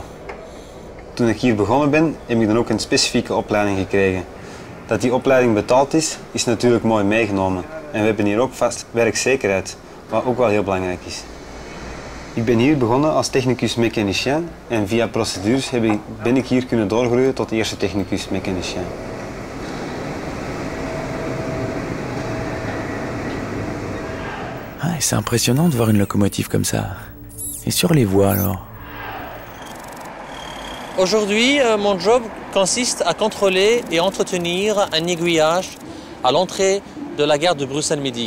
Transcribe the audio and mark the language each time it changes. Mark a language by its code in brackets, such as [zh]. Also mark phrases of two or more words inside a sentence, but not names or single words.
[nl] Toen ik hier begonnen ben, heb ik dan ook een specifieke opleiding gekregen. Dat die opleiding betaald is, is natuurlijk mooi meegenomen. En we hebben hier ook vast werkzekerheid, wat ook wel heel belangrijk is. Ik ben hier begonnen als technicus-mechanicien en via procedures ben ik hier kunnen doorgroeien tot eerste technicus-mechanicien. [fr] Ah, c'est impressionnant de voir une locomotive comme ça. Et sur les voies alors? Aujourd'hui, mon job consiste à contrôler et entretenir un aiguillage à l'entrée de la gare de Bruxelles-Midi.